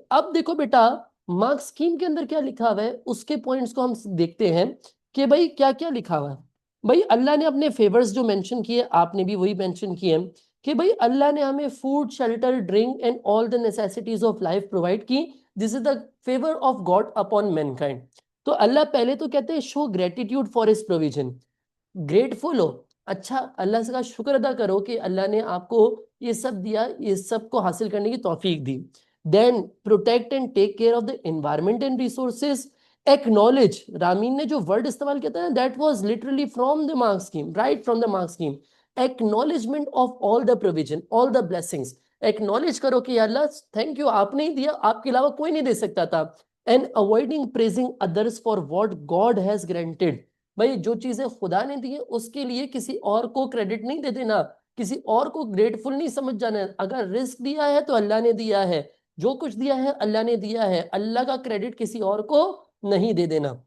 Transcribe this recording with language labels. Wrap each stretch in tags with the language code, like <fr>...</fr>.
<ur>اب دیکھو بیٹا marks scheme کے اندر کیا لکھا ہوا ہے، اس کے پوائنٹس کو ہم دیکھتے ہیں کہ بھائی کیا کیا لکھا ہوا ہے. بھائی اللہ نے اپنے فیورز جو مینشن کیے، آپ نے بھی وہی مینشن کیے کہ بھائی اللہ نے ہمیں</ur> <en>food, shelter, drink and all the necessities of life</en> <ur>provide کی.</ur> <en>This is the favour of God upon mankind.</en> <ur>تو اللہ پہلے تو کہتے ہیں</ur> <en>Show gratitude for his provision.</en> <ur>Grateful ہو، اچھا اللہ سے کا شکر ادا کرو کہ اللہ نے آپ کو یہ سب دیا، یہ سب کو حاصل کرنے کی توفیق دی.</ur> <en>Then protect and take care of the environment and resources. Acknowledge,</en> <ur>ramen نے جو ورڈ استعمال کیا تھا</ur> <en>That was literally from the marks scheme, right from the marks scheme. Acknowledgement of all the provision, all the blessings.</en> <ur>Acknowledge کرو کہ یا اللہ thank you, آپ نے ہی دیا، آپ کے علاوہ کوئی نہیں دے سکتا تھا.</ur> <en>And avoiding praising others for what God has granted.</en> <ur>بھائی جو چیزیں خدا نے دی ہیں اس کے لیے کسی اور کو کریڈٹ نہیں دے دینا، کسی اور کو گریٹفل نہیں سمجھ جانا. اگر رزق دیا ہے تو اللہ نے دیا ہے، جو کچھ دیا ہے اللہ نے دیا ہے، اللہ کا کریڈٹ کسی اور کو نہیں دے دینا.</ur>